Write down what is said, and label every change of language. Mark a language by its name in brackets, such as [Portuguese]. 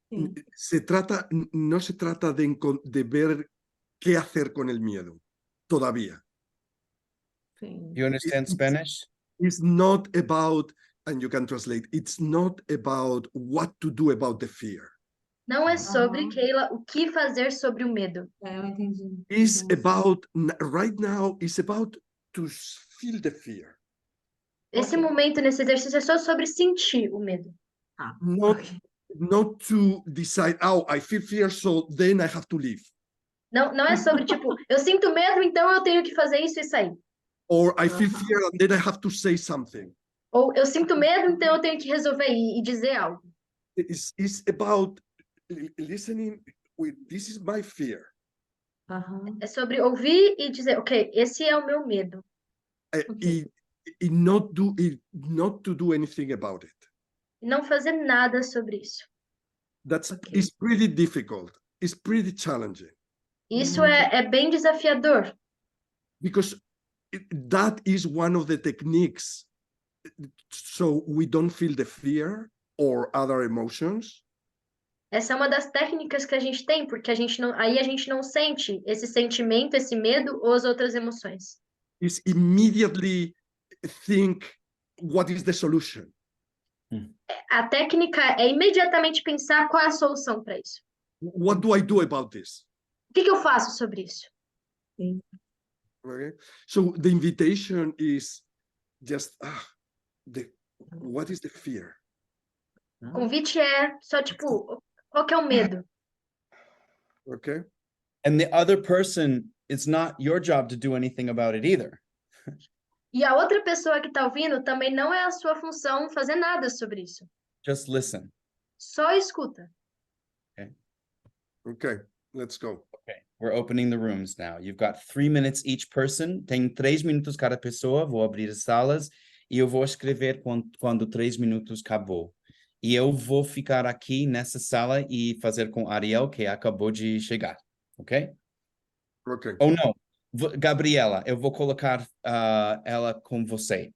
[Spanish] no se trata de ver qué hacer con el miedo, todavía. [Portuguese] Sim. [English] You understand Spanish? It's not about, and you can translate, it's not about what to do about the fear. [Portuguese] Não é sobre, Aham. Keila, o que fazer sobre o medo. Eu entendi. [English] It's [Portuguese] Entendi. [English] about, right now, it's about to feel the fear. [Portuguese] Esse Ok. momento nesse exercício é só sobre sentir o medo. Ah, [English] Not, ok. not to decide, oh, I feel fear, so then I have to leave. [Portuguese] Não é sobre, tipo, eu sinto medo, então eu tenho que fazer isso e sair. [English] Or I feel fear, and then I have to say something. [Portuguese] Ou eu sinto medo, então eu tenho que resolver e dizer algo. [English] It's about listening with, this is my fear. Aham. [Portuguese] É sobre ouvir e dizer, ok, esse é o meu medo. Okay. [English] Not to do anything about it. [Portuguese] E não fazer nada sobre isso. [English] It's pretty difficult. It's pretty challenging. [Portuguese] Isso é bem desafiador. [English] Because that is one of the techniques, so we don't feel the fear or other emotions. [Portuguese] Essa é uma das técnicas que a gente tem, porque a gente não sente esse sentimento, esse medo ou as outras emoções. [English] Is immediately think what is the solution. [Portuguese] A técnica é imediatamente pensar qual é a solução para isso. [English] What do I do about this? [Portuguese] O que eu faço sobre isso? Okay. [English] So the invitation is just what is the fear? [Portuguese] O convite é só tipo, qual que é o medo? Okay. [English] And the other person, it's not your job to do anything about it either. [Portuguese] E a outra pessoa que está ouvindo também não é a sua função fazer nada sobre isso. [English] Just listen. [Portuguese] Só escuta. [English] Okay, let's go. Okay, we're opening the rooms now. You've got 3 minutes each person. [Portuguese] Tem 3 minutos cada pessoa. Vou abrir as salas e eu vou escrever quando 3 minutos acabou. E eu vou ficar aqui nessa sala e fazer com Ariel, que acabou de chegar. Ok? Okay. Ou não. Gabriela, eu vou colocar ela com você.